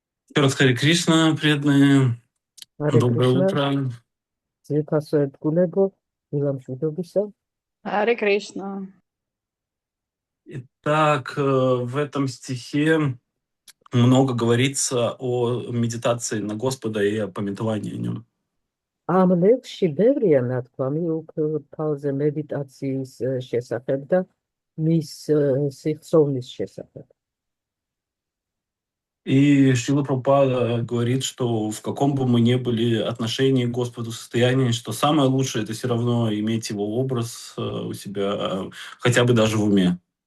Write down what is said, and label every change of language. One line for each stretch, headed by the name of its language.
Russian: Еще раз Харе Кришна, преданные. Hare Доброе Krishna. утро.
Georgian: ძირფასო ერთგულებო, დილამშვიდობისა.
Russian: Харе Кришна. Итак, в этом стихе много говорится о медитации на Господа и о памятовании о нем.
Georgian: ამ ლექსში ბევრია ნათქვამი უფალზე მედიტაციის შესახებ და მის სიხსოვნის შესახებ.
Russian: И Шрила Прабхупада говорит, что в каком бы мы ни были отношении к Господу, состоянии, что самое лучшее — это все равно иметь его образ у себя, хотя бы даже в уме.